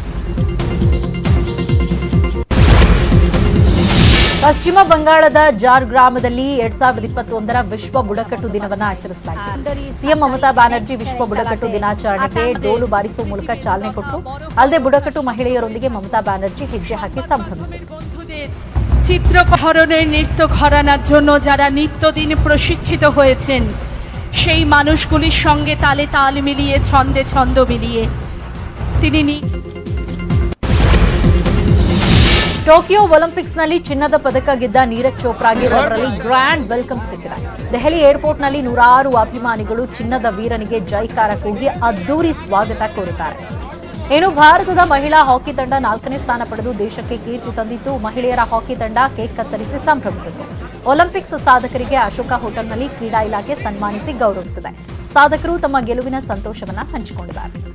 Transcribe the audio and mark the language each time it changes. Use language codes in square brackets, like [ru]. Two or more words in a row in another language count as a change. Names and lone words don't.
[kn] ಪಶ್ಚಿಮ ಬಂಗಾಳದ ಜಾರ್ ಗ್ರಾಮದಲ್ಲಿ 2021ರ ವಿಶ್ವ ಬುಡಕಟ್ಟು ದಿನವನ್ನು ಆಚರಿಸಲಾಯಿತು. ಸಿಎಂ ಮಮತಾ ಬ್ಯಾನರ್ಜಿ ವಿಶ್ವ ಬುಡಕಟ್ಟು ದಿನಾಚರಣೆಗೆ ಡೋಲು ಬಾರಿಸುವ ಮೂಲಕ ಚಾಲನೆ ಕೊಟ್ಟರು. ಅಲ್ಲದೆ ಬುಡಕಟ್ಟು ಮಹಿಳೆಯರೊಂದಿಗೆ মমতা ব্যানার্জি ಹೆಜ್ಜೆ ಹಾಕಿ ಸಂಭ್ರಮಿಸಿದರು. [bn] চিত্রকরণের নৃত্য ঘরানার জন্য যারা নিত্যদিন প্রশিক্ষিত হয়েছেন সেই মানুষগুলির সঙ্গে তালে তাল মিলিয়ে ছন্দে ছন্দ মিলিয়ে তিনি [kn] ಟೋಕಿಯೋ ಒಲಿಂಪಿಕ್ಸ್ನಲ್ಲಿ ಚಿನ್ನದ ಪದಕ ಗೆದ್ದ ನೀರಜ್ ಚೋಪ್ರಾಗೆ ಅವರಲ್ಲಿ [en] grand welcome [kn] ಸಿಕ್ಕಿದೆ. ದೆಹಲಿ ಏರ್ಪೋರ್ಟ್ನಲ್ಲಿ ನೂರಾರು ಅಭಿಮಾನಿಗಳು ಚಿನ್ನದ ವೀರನಿಗೆ ಜೈಕಾರ ಕೂಗಿ ಅದ್ದೂರಿ ಸ್ವಾಗತ ಕೋರಿದ್ದಾರೆ. ಇನ್ನು ಭಾರತದ ಮಹಿಳಾ ಹಾಕಿ ತಂಡ 4ನೇ ಸ್ಥಾನ ಪಡೆದು ದೇಶಕ್ಕೆ ಕೀರ್ತಿ ತಂದಿದ್ದು, ಮಹಿಳೆಯರ ಹಾಕಿ ತಂಡ ಕೇಕ್ ಕತ್ತರಿಸಿ ಸಂಭ್ರಮಿಸಿತು. ಒಲಿಂಪಿಕ್ಸ್ ಸಾಧಕರಿಗೆ ಅಶೋಕ ಹೋಟೆಲ್ನಲ್ಲಿ ಕ್ರೀಡಾ ಇಲಾಖೆ ಸನ್ಮಾನಿಸಿ ಗೌರವಿಸಿದೆ. ಸಾಧಕರು ತಮ್ಮ ಗೆಲುವಿನ ಸಂತೋಷವನ್ನು ಹಂಚಿಕೊಂಡಿದ್ದಾರೆ.